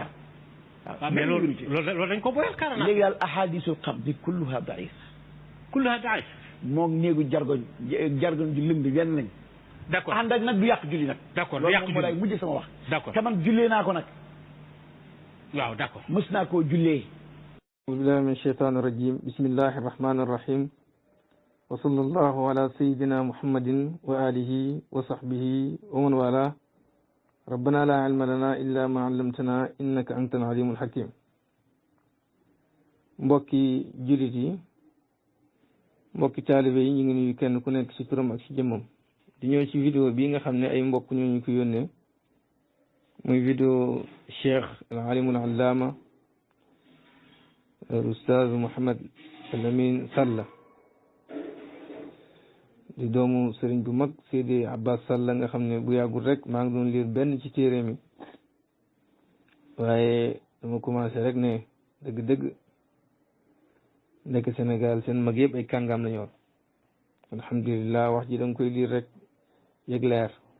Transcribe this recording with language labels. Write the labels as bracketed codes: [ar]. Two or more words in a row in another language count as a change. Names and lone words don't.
[wo] waaw mais loolu dañ ko boyal kaana naa. [ar] léegi daal أحاديث القبض كلها ضعيف. كلها ضعيف. [wo] moom néegu jargoñ ju lëng benn lañ. [fr] d'accord [wo] ànd ak nag du yàq julli nag. d'accord du yàq julli loolu moom moo mujj sama wax. [fr] d'accord [wo] te man jullee naa ko nag. waaw d'accord. mës naa koo jullee. [ar] أعوذ بالله من الشيطان الرجيم بسم الله الرحمن الرحيم وصلى الله على سيدنا محمد وآله وصحبه ومن والاه ربنا لا علم لنا إلا ما علمتنا إنك أنت العليم الحكيم [wo] mbokki jullit yi mbokki taalibe yi ñu ngi nuyu kenn ku nekk ci turam ak ci jëmmam di ñëw ci vidéo bii nga xam ne ay mbokk ñoo ñu ko yónnee muy vidéo Cheikh [ar] العالم العلامة [wo] Oustaz Mouhamed Lamine Sall di doomu sëriñ bu mag Seydi Abbas Sall nga xam ne bu yàggul rek maa ngi doon liir benn ci téere mi waaye dama commencé rek ne dëgg-dëgg nekk Sénégal seen mag yëpp ay kàngam la ñor alhamdulilah wax ji da nga koy liir rek yëg leer